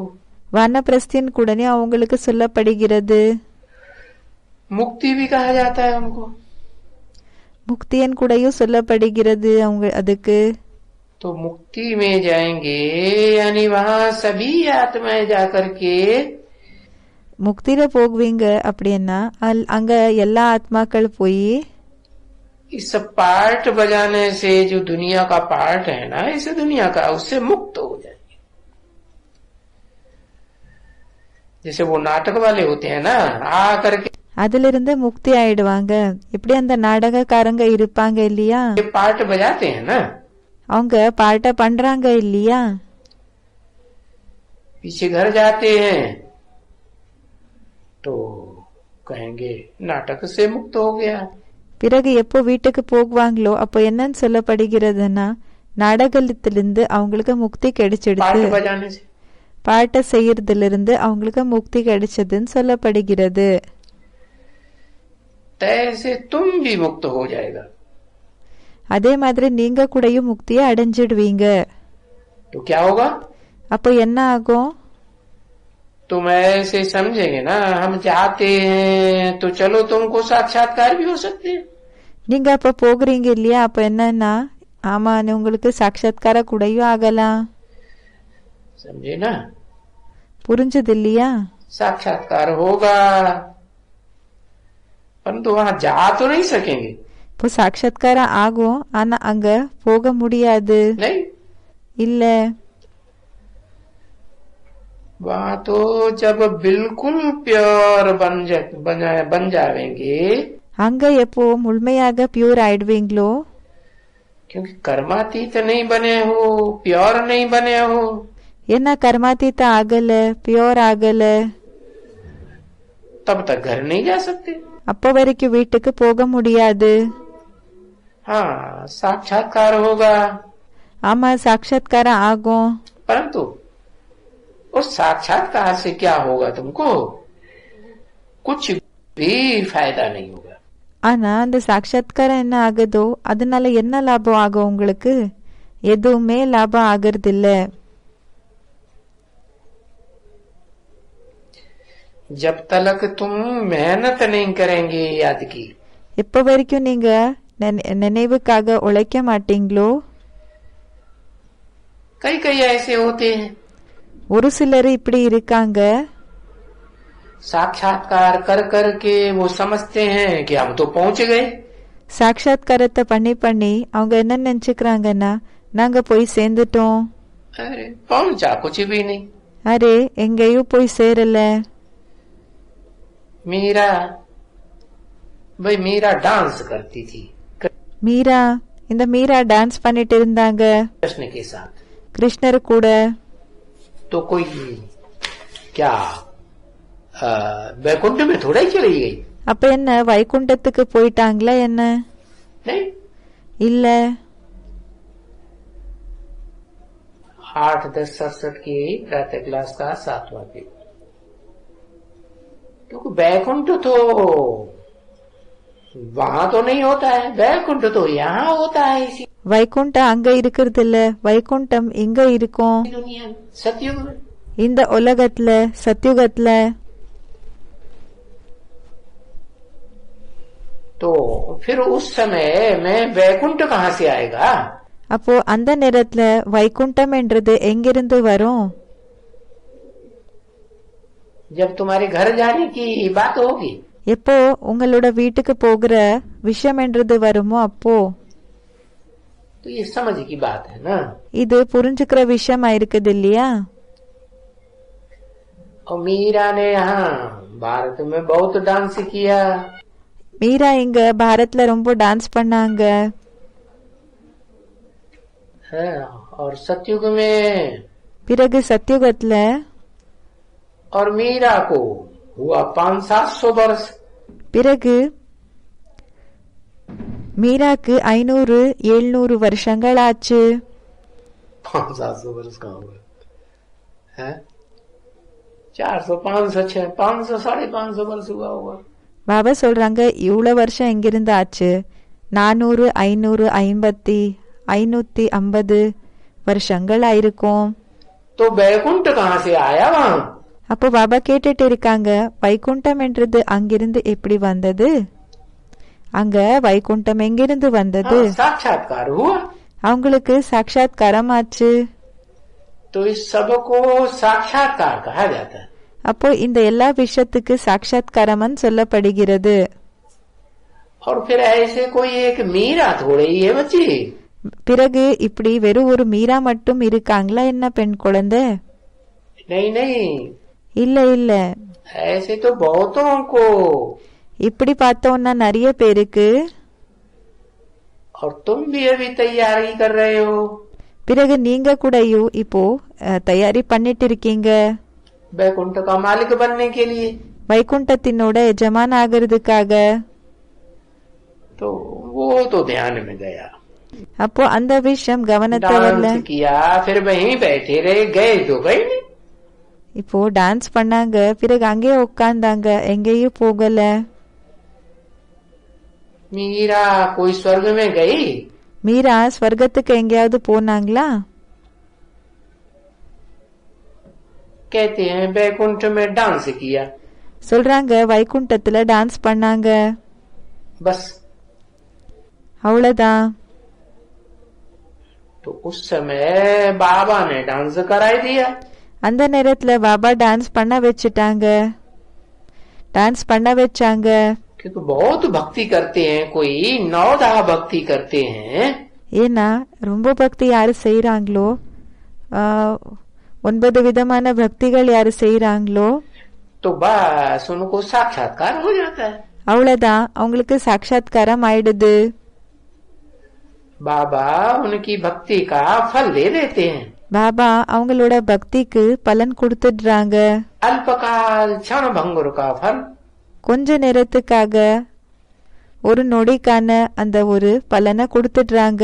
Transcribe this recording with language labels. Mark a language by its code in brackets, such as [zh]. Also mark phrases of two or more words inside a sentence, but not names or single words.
[ta] வானப்பிரஸ்தின் கூடனே அவங்களுக்கு சொல்லப்படுகிறது. [hi] मुक्ति भी कहा जाता है उनको. [ta] முக்தியன் கூடயும் சொல்லப்படுகிறது அவங்க அதுக்கு. [hi] तो मुक्ति में जाएंगे यानी वहाँ सभी आत्माएं जाकर के [ta] முக்தியில போகுவீங்க அப்படின்னா அங்க எல்லா ஆத்மாக்கள் போய் [hi] इस पार्ट बजाने से जो दुनिया का पार्ट है ना, इस दुनिया का, उससे मुक्त हो जाएंगे। जैसे वो नाटक वाले होते हैं ना, आ करके [ta] அதிலிருந்து முக்தி ஆயிடுவாங்க. இப்படி அந்த நாடகக்காரங்க இருப்பாங்க இல்லையா, [hi] ये पार्ट बजाते हैं ना, [ta] அவங்க பாட்ட பண்றாங்க இல்லையா, [hi] पीछे घर जाते हैं तो कहेंगे नाटक से मुक्त हो गया। [ta] பிறகு எப்போ வீட்டுக்கு போகுவாங்களோ அப்போ என்னன்னு சொல்லப்படுகிறதுன்னா, நாடகத்திலிருந்து அவங்களுக்கு முக்தி கிடைச்சிடுது, [hi] पार्ट बजाने से। [ta] பாட்ட செய்யறதுல இருந்து அவங்களுக்கு முக்தி கிடைச்சதுன்னு சொல்லப்படுகிறது. [hi] तैसे तुम भी मुक्त हो जाएगा। [ta] அதே மாதிரி நீங்க கூடயும் முக்தியை அடைஞ்சிடுவீங்க. [hi] तो क्या होगा? [ta] அப்போ என்ன ஆகும்? [hi] तुम ऐसे समझेंगे ना, हम चाहते हैं तो चलो तुमको साक्षात्कार भी हो सकते हैं। [ta] நீங்க அப்ப போகிறீங்க இல்லையா, அப்ப என்னன்னா, ஆமா உங்களுக்கு சாட்சாத்கார கூடயும் ஆகலாம். [hi] समझे ना? [ta] புரிஞ்சது இல்லையா? [hi] साक्षात्कार होगा, परंतु वहां जा तो नहीं सकेंगे। [ta] இப்போ சாட்சாத்காரம் ஆகும், ஆனா அங்க போக முடியாது. [hi] नहीं, [ta] இல்ல, [hi] वहां तो जब बिल्कुल प्योर बन जाएंगे, [ta] அங்க எப்போ முழுமையாக பியூர் ஆயிடுவீங்களோ, [hi] क्योंकि कर्मातीत नहीं बने हो, प्योर नहीं बने हो, [ta] ஏன்னா கர்மாதீத ஆகல, பியூர் ஆகல, [hi] तब तक घर नहीं जा सकते। [ta] அப்போ வரைக்கும் வீட்டுக்கு போக முடியாது. [hi] हाँ, साक्षात्कार होगा, [ta] ஆமா சாட்சாத்காரம் ஆகும். [hi] परंतु उस साक्षात्कार से क्या होगा? तुमको कुछ भी फायदा नहीं होगा। [ta] ஆனா அந்த சாட்சாத்காரம் என்ன ஆகுதோ அதனால என்ன லாபம் ஆகும் உங்களுக்கு? எதுவுமே லாபம் ஆகிறது இல்ல. [hi] जब तक तुम मेहनत नहीं करेंगे याद की, [ta] எப்ப வரைக்கும் நீங்க நினைவுக்காக உழைக்க மாட்டீங்களோ, [hi] कई कई ऐसे होते हैं [ta] ஒரு சிலர் இப்படி இருக்காங்க, [hi] साक्षात्कार कर कर के वो समझते हैं कि हम तो पहुंच गए। [ta] சாட்சாத்காரத்தை பண்ணி பண்ணி அவங்க என்ன நினைச்சுக்கிறாங்கன்னா, நாங்க போய் சேர்ந்துட்டோம். [hi] अरे पहुंचा कुछ भी नहीं। [ta] அரே எங்கேயும் போய் சேரல. [hi] मीरा, भाई मीरा डांस करती थी [ta] மீரா, இந்த மீரா டான்ஸ் பண்ணிட்டு இருந்தாங்க [hi] कृष्ण के साथ, [ta] கிருஷ்ணர் கூட. [hi] तो कोई क्या वैकुंठ में थोड़ा ही चली गई? [ta] அப்ப என்ன வைகுண்டத்துக்கு போயிட்டாங்களா என்ன? [hi] नहीं, [ta] இல்ல, [hi] 8, 10, 67 की प्रातः क्लास का 7वां पेपर, क्योंकि वैकुंठ तो वहां तो नहीं होता है, वैकुंठ तो यहाँ होता है इसी [ta] வைகுண்டம் அங்க இருக்கிறது இல்ல, வைகுண்டம் இங்க இருக்கும், [hi] दुनिया में, सतयुग में। [ta] இந்த உலகத்துல, சத்யுகத்துல. [hi] तो फिर उस समय में वैकुंठ कहाँ से आएगा? [ta] அப்போ அந்த நேரத்துல வைகுண்டம் என்றது எங்கிருந்து வரும்? [hi] जब तुम्हारे घर जाने की बात होगी, [ta] எப்போ உங்களோட வீட்டுக்கு போகிற விஷயம் என்றது வருமோ அப்போ. [hi] तो ये समझ की बात है ना। [ta] இது புரிஞ்சுக்கிற விஷயமா இருக்குது இல்லையா? [hi] और मीरा ने यहाँ भारत में बहुत डांस किया, [ta] மீரா இங்க பாரத்ல ரொம்ப டான்ஸ் பண்ணாங்க. [hi] है, और सतयुग में, [ta] பிறகு சத்யுகத்துல, [hi] और मीरा को हुआ 500-700 वर्ष। [ta] பிறகு மீராக்கு 500-700 வருஷங்கள் ஆச்சு. [hi] 500-700 वर्ष कहाँ हुआ है? 400, 500, 600, 500, 550 वर्ष हुआ होगा। [ta] பாபா சொல்றாங்க, இவ்வளவு வருஷம் எங்கிருந்து ஆச்சு? 400, 500, 50, 550 வருஷங்கள் ஆயிருக்கும். [hi] तो वैकुंठ कहाँ से आया वहाँ? [ta] அப்போ பாபா கேட்டுட்டு இருக்காங்க, வைகுண்டம் என்றது அங்கிருந்து எப்படி வந்தது? அங்க வைகுண்டம் எங்கிருந்து வந்தது? [hi] साक्षात्कार हुआ, [ta] அவங்களுக்கு சாட்சாத்காரம் ஆச்சு. [hi] तो इस सबको साक्षात्कार कहा जाता है। [ta] அப்போ இந்த எல்லா விஷயத்துக்கு சாட்சாத்காரம்னு சொல்லப்படுகிறது. [hi] और फिर ऐसे कोई एक मीरा थोड़े ही है बच्ची। [ta] பிறகு இப்படி வெறும் ஒரு மீரா மட்டும் இருக்காங்களா என்ன பெண் குழந்தை? [hi] नहीं नहीं, [ta] இல்ல இல்ல, [hi] ऐसे तो बहुतों को। [ta] இப்படி பார்த்தோம்னா நிறைய பேருக்கு. [hi] और तुम भी अभी तैयारी कर रहे हो। [ta] பிறகு நீங்க கூடயும் இப்போ தயாரி பண்ணிட்டு இருக்கீங்க [hi] वैकुंठ का मालिक बनने के लिए। [ta] வைகுண்டத்தினோட எஜமான் ஆகிறதுக்காக. [hi] तो वो तो ध्यान में गया, [ta] அப்போ அந்த விஷயம் கவனத்தை வரல. [hi] डांस किया, फिर वहीं बैठे रहे, गए तो गए नहीं। [ta] இப்போ டான்ஸ் பண்ணாங்க, பிறகு அங்கே உட்கார்ந்தாங்க, எங்கேயும் போகல. [hi] मीरा कोई स्वर्ग में गई? [ta] மீரா ஸ்வர்க்கத்துக்கு எங்கேயாவது போனாங்களா? [hi] कहते हैं वैकुंठ में डांस किया, [ta] சொல்றாங்க வைகுண்டத்துல டான்ஸ் பண்ணாங்க, [hi] बस। [ta] அவ்வளவுதான். [hi] तो उस समय बाबा ने डांस कराई दिया। [ta] அந்த நேரத்துல பாபா டான்ஸ் பண்ண வச்சுட்டாங்க, டான்ஸ் பண்ண வச்சாங்க. [hi] क्योंकि बहुत भक्ति करते हैं, कोई 9 भक्ति करते हैं। [ta] ஏன்னா ரொம்ப பக்தி யாரு செய்யறாங்களோ, 9 விதமான பக்திகள் யாரு செய்யறாங்களோ, [hi] तो बस उनको साक्षात्कार हो जाता है। [ta] அவ்வளவுதான், அவங்களுக்கு சாட்சாத்காரம் ஆயிடுது. [hi] बाबा उनकी भक्ति का फल दे देते हैं। [ta] பாபா அவங்களோட பக்திக்கு பலன் கொடுத்துடுறாங்க. [hi] अल्पकाल क्षण भंगुर का फल। [ta] கொஞ்ச நேரத்துக்காக ஒரு நொடிக்கான அந்த ஒரு பலனை கொடுத்துடுறாங்க.